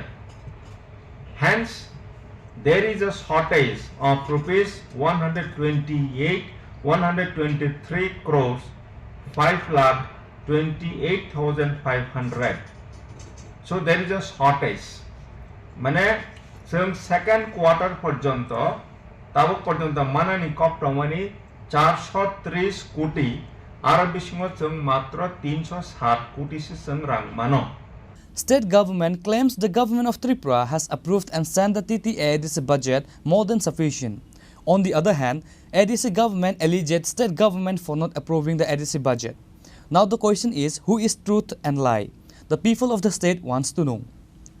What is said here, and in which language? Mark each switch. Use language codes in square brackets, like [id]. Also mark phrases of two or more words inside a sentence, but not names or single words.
[en] Hence, there is a shortage of rupees 123 crores 5,28,500. So there is a shortage. [trp] Mane जों [en] second quarter [trp] पर्यन्त ताबक पर्यन्त मानानि कप्टमनि 430 कोटी आरो बिसिङो जों मात्र 307 कोटी से जों रां मानो [en] State government claims the government of Tripura has approved and sent the TTAADC budget more than sufficient. On the other hand, ADC government alleged state government for not approving the ADC budget. Now the question is, who is truth and lie? The people of the state wants to know.